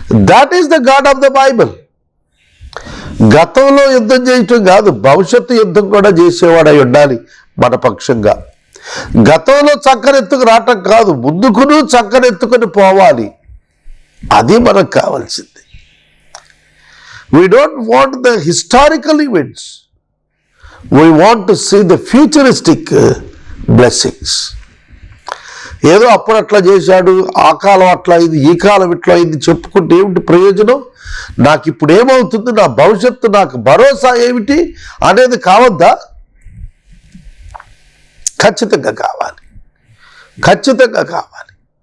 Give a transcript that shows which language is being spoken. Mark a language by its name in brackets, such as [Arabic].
[Telugu] That is the God of the Bible. గతంలో యుద్ధం చేయటం కాదు, భవిష్యత్తు యుద్ధం కూడా చేసేవాడు అయి ఉండాలి మన పక్షంగా. గతంలో చక్కనెత్తుకు రావటం కాదు, ముందుకును చక్కనెత్తుకుని పోవాలి. అది మనకు కావాల్సింది. [English] We don't want the historical events. We want to see the futuristic blessings. [Telugu] ఏదో అప్పుడు అట్లా చేశాడు, ఆ కాలం అట్లా అయింది, ఈ కాలం ఇట్లా అయింది చెప్పుకుంటే ఏమిటి ప్రయోజనం? నాకు ఇప్పుడు ఏమవుతుంది, నా భవిష్యత్తు నాకు భరోసా ఏమిటి అనేది కావద్దా? ఖచ్చితంగా కావాలి, ఖచ్చితంగా కావాలి.